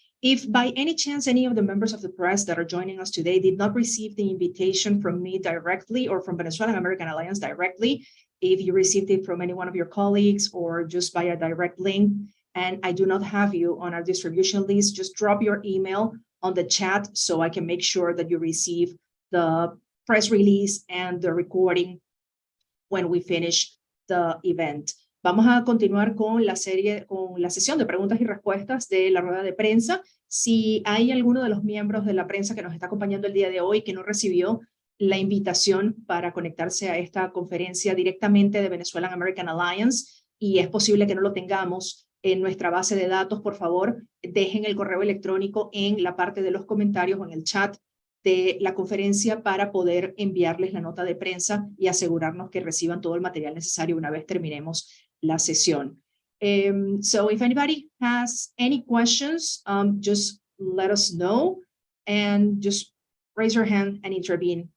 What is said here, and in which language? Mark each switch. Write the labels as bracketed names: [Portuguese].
[English] If by any chance any of the members of the press that are joining us today did not receive the invitation from me directly or from Venezuelan American Alliance directly, if you received it from any one of your colleagues or just by a direct link, and I do not have you on our distribution list, just drop your email on the chat so I can make sure that you receive the press release and the recording when we finish the event. [Spanish] Vamos a continuar con la sesión de preguntas y respuestas de la rueda de prensa. Si hay alguno de los miembros de la prensa que nos está acompañando el día de hoy que no recibió la invitación para conectarse a esta conferencia directamente de Venezuelan American Alliance y es posible que no lo tengamos en nuestra base de datos, por favor, dejen el correo electrónico en la parte de los comentarios o en el chat de la conferencia para poder enviarles la nota de prensa y asegurarnos que reciban todo el material necesario una vez terminemos la sesión. [English] So if anybody has any questions, just let us know and just raise your hand and intervene.